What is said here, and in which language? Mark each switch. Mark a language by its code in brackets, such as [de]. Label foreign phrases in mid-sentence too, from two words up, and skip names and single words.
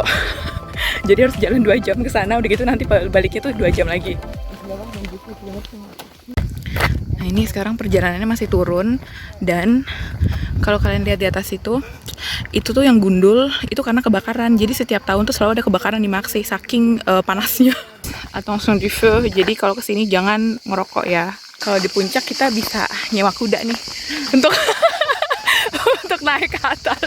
[id] Jadi harus jalan 2 jam ke sana, udah gitu nanti baliknya tuh 2 jam lagi. Nah, ini sekarang perjalanannya masih turun, dan kalau kalian lihat di atas itu tuh yang gundul itu karena kebakaran. Jadi setiap tahun tuh selalu ada kebakaran di Marseille saking panasnya. [fr] Attention du feu. [id] Jadi kalau kesini jangan ngerokok ya. Kalau di puncak kita bisa nyewa kuda nih untuk untuk naik ke atas.